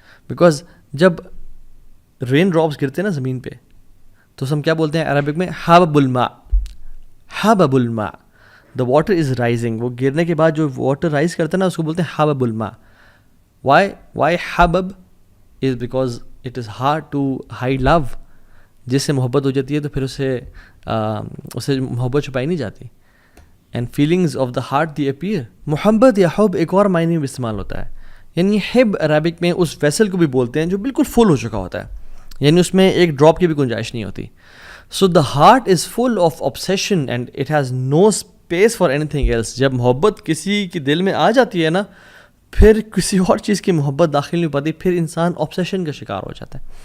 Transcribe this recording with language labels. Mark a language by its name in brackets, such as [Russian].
[Urdu] Because جب رین drops گرتے ہیں نا زمین پہ تو ہم کیا بولتے ہیں عربک میں؟ حبب الماء, حبب الماء, [English] The water is rising. [Urdu] وہ گرنے کے بعد جو واٹر رائز کرتا ہے نا اس کو بولتے ہیں حبب الماء. [English] Why حبب is because it is hard to hide love. [Urdu] جس سے محبت ہو جاتی ہے تو پھر اسے محبت چھپائی نہیں جاتی. [English] And feelings of the heart they appear. [Urdu] محبت یا حب ایک اور معنی میں استعمال ہوتا ہے. یعنی حب عربک میں اس ویسل کو بھی بولتے ہیں جو بالکل فل ہو چکا ہوتا ہے, یعنی اس میں ایک ڈراپ کی بھی گنجائش نہیں ہوتی. [English] So the heart is full of obsession and it has no space for anything else. [Urdu] جب محبت کسی کے دل میں آ جاتی ہے نا پھر کسی اور چیز کی محبت داخل نہیں پاتی, پھر انسان obsession کا شکار ہو جاتا ہے.